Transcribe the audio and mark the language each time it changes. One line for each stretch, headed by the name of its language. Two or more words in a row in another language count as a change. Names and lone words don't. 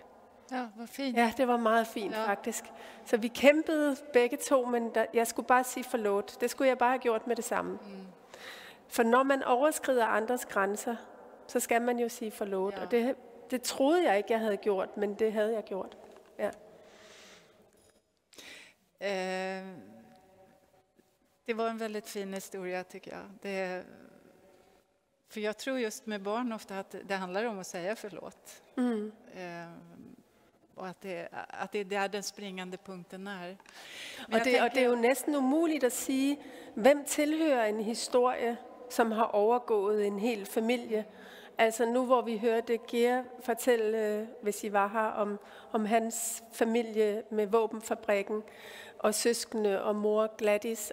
Danish: Ja, hvor fint. Ja, det var meget fint faktisk. Så vi kæmpede begge to, men jeg skulle bare sige forlåt. Det skulle jeg bare have gjort med det samme. For når man overskrider andres grænser, så skal man jo sige forlåt. Ja. Og det troede jeg ikke, jeg havde gjort, men det havde jeg gjort. Ja.
Swedish: Det var en väldigt fin historia tycker jag. För jag tror just med barn ofta att det handlar om att säga förlåt.
Danish: Og at det er der den springende punkten er. Og det er jo næsten umuligt at sige, hvem tilhører en historie, som har overgået en hel familie. Altså nu hvor vi hørte Geir fortælle, hvis I var her, om hans familie med våbenfabrikken og søskende og mor Gladys.